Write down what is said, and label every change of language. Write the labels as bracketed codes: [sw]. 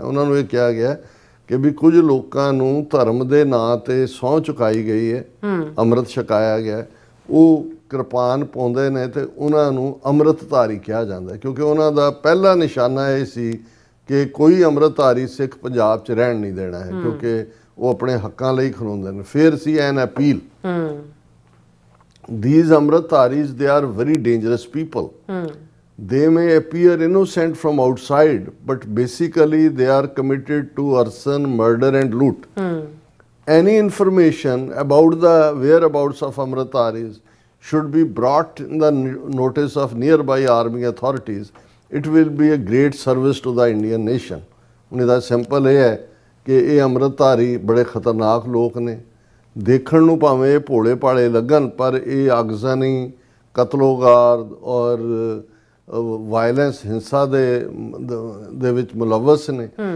[pa] ਉਹਨਾਂ ਨੂੰ ਇਹ ਕਿਹਾ ਗਿਆ ਕਿ ਵੀ ਕੁਝ ਲੋਕਾਂ ਨੂੰ ਧਰਮ ਦੇ ਨਾਂ ਤੇ ਸਹੁੰ ਚੁਕਾਈ ਗਈ ਹੈ, ਅੰਮ੍ਰਿਤ ਛਕਾਇਆ ਗਿਆ, ਉਹ ਕਿਰਪਾਨ ਪਾਉਂਦੇ ਨੇ ਤੇ ਉਹਨਾਂ ਨੂੰ ਅੰਮ੍ਰਿਤਧਾਰੀ ਕਿਹਾ ਜਾਂਦਾ, ਕਿਉਂਕਿ ਉਹਨਾਂ ਦਾ ਪਹਿਲਾ ਨਿਸ਼ਾਨਾ ਇਹ ਸੀ ਕਿ ਕੋਈ ਅੰਮ੍ਰਿਤਧਾਰੀ ਸਿੱਖ ਪੰਜਾਬ 'ਚ ਰਹਿਣ ਨਹੀਂ ਦੇਣਾ ਹੈ, ਕਿਉਂਕਿ ਉਹ ਆਪਣੇ ਹੱਕਾਂ ਲਈ ਖਲੋਂਦੇ ਨੇ। ਫਿਰ ਸੀ ਐਨ appeal, [en] these amritdharis, they are very dangerous people। They may appear innocent from outside, but basically they are committed to arson, murder and loot। Any information about the whereabouts of amritdharis should be brought in the notice of nearby army authorities। It will be a great service to the Indian nation। [pa] ਹੁਣ ਇਹਦਾ simple ਇਹ ਹੈ ਕਿ ਇਹ ਅੰਮ੍ਰਿਤਧਾਰੀ ਬੜੇ ਖਤਰਨਾਕ ਲੋਕ ਨੇ, ਦੇਖਣ ਨੂੰ ਭਾਵੇਂ ਇਹ ਭੋਲੇ ਭਾਲੇ ਲੱਗਣ, ਪਰ ਇਹ ਅਗਜ਼ਨੀ, ਕਤਲੋਗਾਰ ਔਰ ਵਾਇਲੈਂਸ, ਹਿੰਸਾ ਦੇ ਵਿੱਚ ਮੁਲਵਸ ਨੇ।